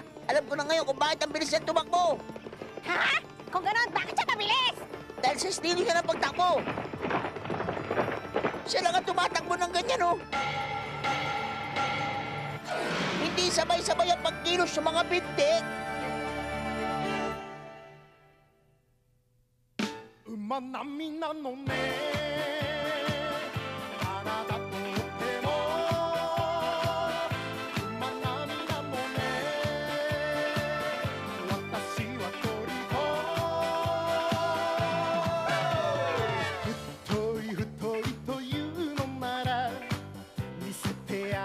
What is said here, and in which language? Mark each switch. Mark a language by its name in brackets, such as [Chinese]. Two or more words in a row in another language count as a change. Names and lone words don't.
[Filipino] Alam ko na ngayon kung bakit ang bilis niya tumakbo. Ha? Kung gano'n, bakit siya mabilis? Dahil sa estilo niya ng pagtakbo. Siya lang ang tumatakbo ng ganyan, oh. Hindi sabay-sabay ang pagkilos sa mga binti. [Japanese] 馬並みなのねあなたとっても馬並みなのね私は鳥太いというのなら見せてや